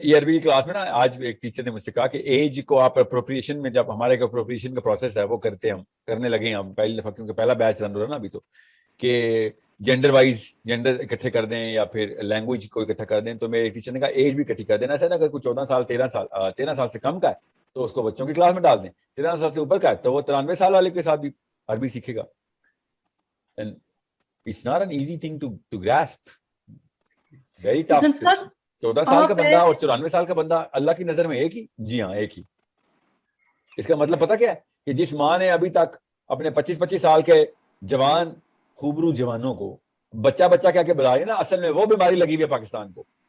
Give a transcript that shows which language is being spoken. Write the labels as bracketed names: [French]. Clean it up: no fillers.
[Urdu] یہ عربی کی کلاس میں نا آج ایک ٹیچر نے مجھ سے کہا کہ ایج کو آپ اپروپریشن میں, جب ہمارے اپروپریشن کا پروسیس ہے وہ کرنے لگے ہم پہلی دفعہ, کیونکہ پہلا بیچ رن ہو رہا ہے نا ابھی, تو کہ جینڈر وائز جینڈر اکٹھے کر دیں یا پھر لینگویج کو اکٹھا کر دیں, تو میرے ٹیچر نے کہا ایج بھی اکٹھی کر دینا. ایسا نا اگر کوئی 14 سال 13 سال سے کم کا ہے تو اس کو بچوں کی کلاس میں ڈال دیں, 13 سال سے اوپر کا ہے تو وہ 93 سال والے کے ساتھ بھی عربی سیکھے گا. [English] It's not an easy thing to grasp. Very tough. [Urdu] 14 سال کا بندہ اور 94 سال کا بندہ اللہ کی نظر میں ایک ہی. جی ہاں ایک ہی. اس کا مطلب پتا کیا ہے کہ جس ماں نے ابھی تک اپنے 25 سال کے جوان خوبرو جوانوں کو بچہ کیا کہ بلا رہی ہے نا, اصل میں وہ بیماری لگی ہوئی ہے پاکستان کو.